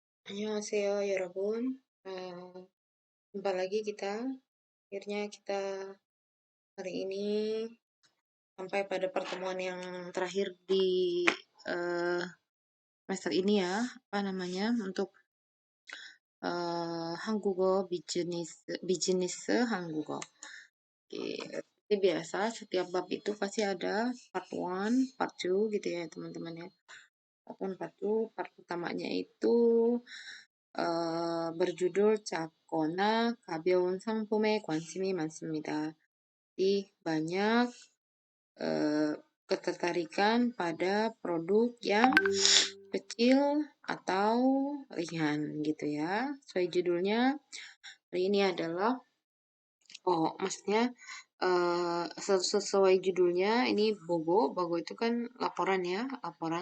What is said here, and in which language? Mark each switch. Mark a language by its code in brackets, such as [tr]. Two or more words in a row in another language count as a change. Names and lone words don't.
[ko] Annyeonghaseyo 여러분. [id] Jumpa lagi kita. Akhirnya kita hari ini sampai pada pertemuan yang terakhir di eh, semester ini ya. Apa namanya? Untuk [ko] 한국어 비즈니스 한국어. [id] Oke. Seperti biasa, setiap bab itu pasti ada part 1, part 2 gitu ya teman-teman ya. Part 2, part pertamanya itu berjudul [ko] 작거나 가벼운 상품에 관심이 많습니다. [id] Jadi banyak eh, ketertarikan pada produk yang kecil atau ringan gitu ya. Sesuai judulnya hari ini adalah maksudnya sesuai judulnya ini Bogo itu kan laporan ya, laporan.